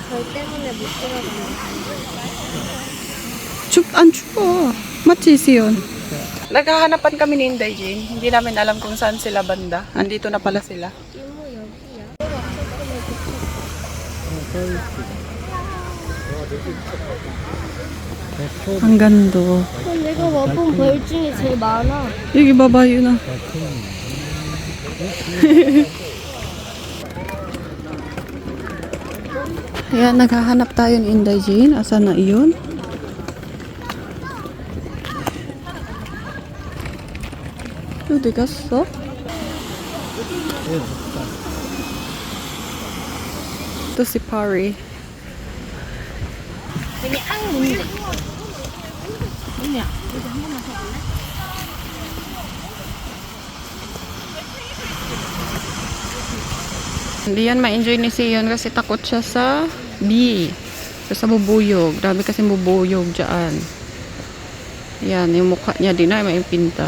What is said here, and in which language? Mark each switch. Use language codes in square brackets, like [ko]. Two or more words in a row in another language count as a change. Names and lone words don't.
[tl] Chup, ancho. Matisi yun. Naghahanapan kami ni Inday Jane. Hindi namin alam kung saan sila banda. Andito na pala sila. Ang ganda. [ko] 내가 와본 벌 중에 제일 많아. 여기 봐봐, 유나. [tl] Ayan, naghahanap tayo ni Inday Jane. Asan na iyon? [ko] 어디 갔어? [tl] Ito si Pari. [ko] 되게 앙 문제. 뭐냐? [tl] Hindi yan ma-enjoy ni Sion kasi takot siya sa bee. Sa bubuyog. Dami kasi bubuyog dyan. Yan, yung mukha niya din ay may pinta.